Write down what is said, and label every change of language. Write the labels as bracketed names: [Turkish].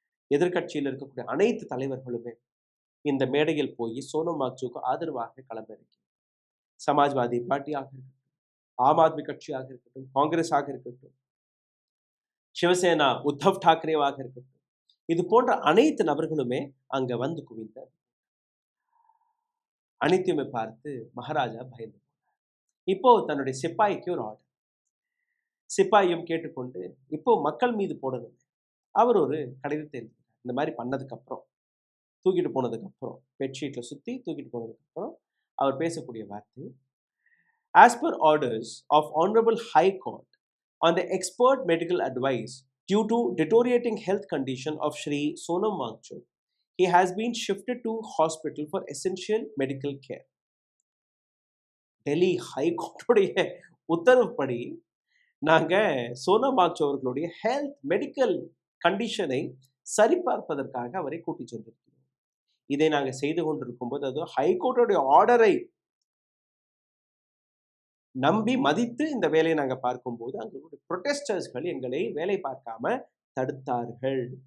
[Tamil] எதிர்கட்சியில் இருக்கக்கூடிய அனைத்து தலைவர்களுமே இந்த மேடையில் போய் சோனம் வாங்சுக்கு ஆதரவாக களமிறக்கி, சமாஜ்வாதி பார்ட்டியாக இருக்கட்டும், ஆம் ஆத்மி கட்சியாக இருக்கட்டும், காங்கிரஸாக இருக்கட்டும், சிவசேனா உத்தவ் டாக்கரேவாக இருக்கட்டும், இது போன்ற அனைத்து நபர்களுமே அங்க வந்து குவிந்த அனைத்தையுமே பார்த்து மகாராஜா பயந்து போனார். இப்போ தன்னுடைய சிப்பாய்க்கு ஒரு ஆர்டர். சிப்பாயும் கேட்டுக்கொண்டு இப்போ மக்கள் மீது போடணும். அவர் ஒரு கடிதத்தை எழுதினார். இந்த மாதிரி பண்ணதுக்கு அப்புறம், தூக்கிட்டு போனதுக்கு அப்புறம், பெட்ஷீட்ல சுத்தி தூக்கிட்டு போனதுக்கு அப்புறம் அவர் பேசக்கூடிய வார்த்தை, [English] as per orders of Honorable High Court on the expert medical advice due to deteriorating health condition of Shri Sonam Wangchuk, he has been shifted to hospital for essential medical care. [Tamil] Delhi ஹைகோர்ட்டுடைய உத்தரவுப்படி நாங்க சோனம் வாங்சு அவர்களுடைய health medical கண்டிஷனை சரிபார்ப்பதற்காக அவரை கூட்டி சென்றிருக்கிறோம். இதை நாங்க செய்து கொண்டிருக்கும் போது, அது ஹைகோர்ட்டுடைய ஆர்டரை நம்பி மதித்து இந்த வேலையை நாங்க பார்க்கும்போது அங்களுடைய ப்ரொடெஸ்டர்ஸ்கள் எங்களை வேலை பார்க்காம தடுத்தார்கள்.